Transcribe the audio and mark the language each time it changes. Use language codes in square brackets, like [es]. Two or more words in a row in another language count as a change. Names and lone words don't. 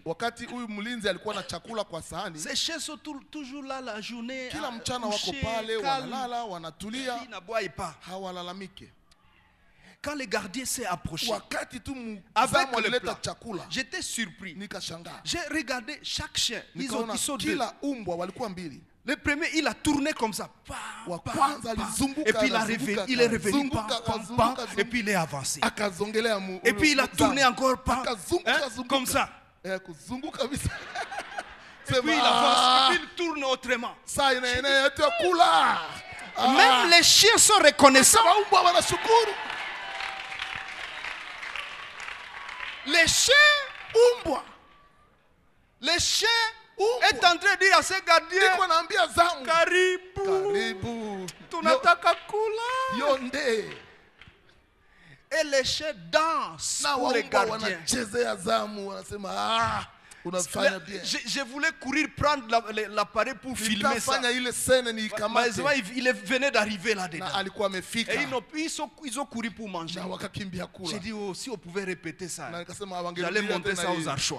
[sw] Wakati huyu mlinzi alikuwa na chakula kwa sahani. [fr] Ces chiens sont toujours là la journée. [sw] Kila mchana wako pale wanalala, wanatulia. Hawalalamike. [fr] Quand le gardien s'est approché, [sw] wakati tu [fr] avec le plat, j'étais surpris. [sw] Nikashangaa. [fr] J'ai regardé chaque chien. Ils sont deux. [sw] Kila umbwa walikuwa mbili. [fr] Le premier, il a tourné comme ça. Et puis il est revenu. Et puis il est avancé. Et puis il a tourné encore comme ça. Et puis il avance. Et puis il tourne autrement. Même les chiens sont reconnaissants. Les chiens, les chiens est en train de dire à ses gardiens, [sw] Karibu, tunataka kula. Yonde. [fr] Et les chiens dansent pour les gardiens. Je voulais courir prendre l'appareil pour filmer ça. Il venait d'arriver là-dedans. Et ils ont couru pour manger. J'ai dit, oh, si on pouvait répéter ça, j'allais montrer ça aux Archois.